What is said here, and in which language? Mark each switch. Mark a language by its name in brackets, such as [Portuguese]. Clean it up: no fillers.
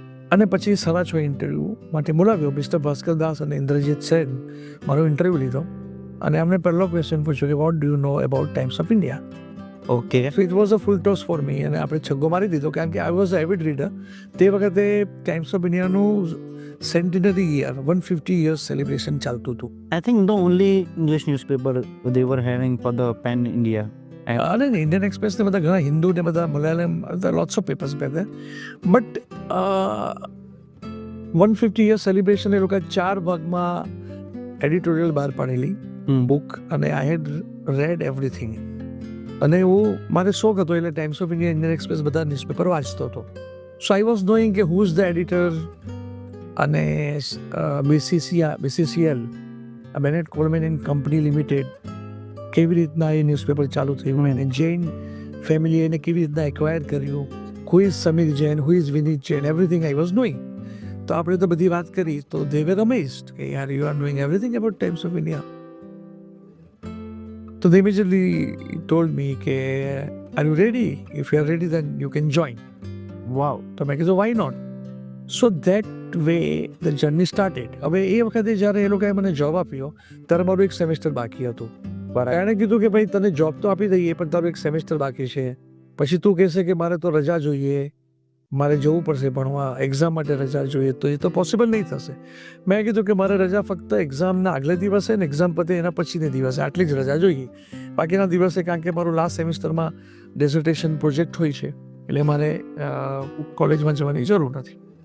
[Gujarati] અને પછી 6:30 ઇન્ટરવ્યૂ માટે બોલાવ્યો. મિસ્ટર ભાસ્કર દાસ અને ઇન્દ્રજીત સેન મારો ઇન્ટરવ્યૂ લીધો અને એમને પહેલો ક્વેશ્ચન પૂછ્યો કે [English] What do you know about Times of India. [Gujarati] Okay. [English] so it was a full toss for me [Gujarati] અને આપણે છગ્ગો મારી દીધો કારણ કે [English] I was a avid reader. [Gujarati] તે વખતે times of ઇન્ડિયાનું સેન્ટિનરી year 150 years celebration ચાલતું હતું. [English] I think the only English newspaper they were having for the pan India. [Gujarati] અને ઇન્ડિયન એક્સપ્રેસ ને બધા ઘણા હિન્દુ ને બધા Malayalam lots of papers બેધર but 150 years celebration એ લોકો 4 ભાગમાં એડિટોરિયલ બહાર પાડેલી બુક અને [English] I had read everything. [Gujarati] અને હું મારે શોખ હતો એટલે times of India, Indian express બધા ન્યૂઝપેપર વાંચતો હતો. [English] so I was knowing [Gujarati] કે [English] who is the editor [Gujarati] અને BCCL Bennett કોલમેન and company limited કેવી રીતના એ ન્યૂઝપેપર ચાલુ થયું અને જૈન ફેમિલી એને કેવી રીતના એક્વાયર કર્યું, [English] Who is Samir Jain, who is Vineet Jain, everything I was knowing. [Gujarati] તો આપણે તો બધી વાત કરી તો [English] they were amazed [Gujarati] કે યાર [English] You are knowing everything about Times of India. [Gujarati] તો [English] they immediately told me કે are you ready? If you are ready then you can join. Wow. [Gujarati] તો મેં કીધું [English] why not? So that way the journey started. [Gujarati] હવે એ વખતે જ્યારે એ લોકોએ મને જોબ આપ્યો ત્યારે મારું એક સેમેસ્ટર બાકી હતું. એણે કીધું કે ભાઈ તને જોબ તો આપી દઈએ પણ તારું એક સેમેસ્ટર બાકી છે, પછી તું કહેશે કે મારે તો રજા જોઈએ, મારે જવું પડશે ભણવા, એક્ઝામ માટે રજા જોઈએ, તો એ તો પોસિબલ નહીં થશે. મેં કીધું કે મારે રજા ફક્ત એક્ઝામના આગલે દિવસે ને એક્ઝામ પતે એના પછીને દિવસે આટલી જ રજા જોઈએ, બાકીના દિવસે કારણ કે મારું લાસ્ટ સેમિસ્ટરમાં ડેઝર્ટેશન પ્રોજેક્ટ હોય છે એટલે મારે કોલેજમાં જવાની જરૂર નથી.